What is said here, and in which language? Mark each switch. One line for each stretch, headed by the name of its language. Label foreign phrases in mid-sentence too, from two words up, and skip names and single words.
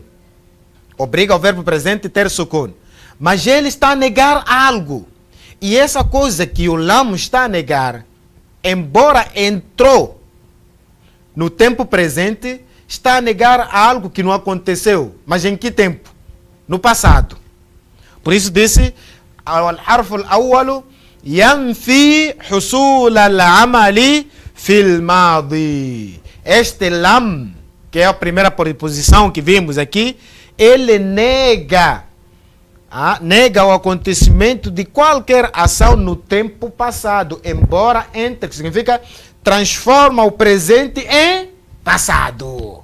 Portuguese: Obriga o verbo presente ter sukun. Mas ele está a negar algo. E essa coisa que o lam está a negar, embora entrou no tempo presente, está a negar algo que não aconteceu. Mas em que tempo? No passado. Por isso disse,
Arabic: الحرف الأول ينفي حصول العمل في الماضي.
Portuguese: Este lam, que é a primeira preposição que vimos aqui, ele nega o acontecimento de qualquer ação no tempo passado, embora entre, que significa transforma o presente em passado.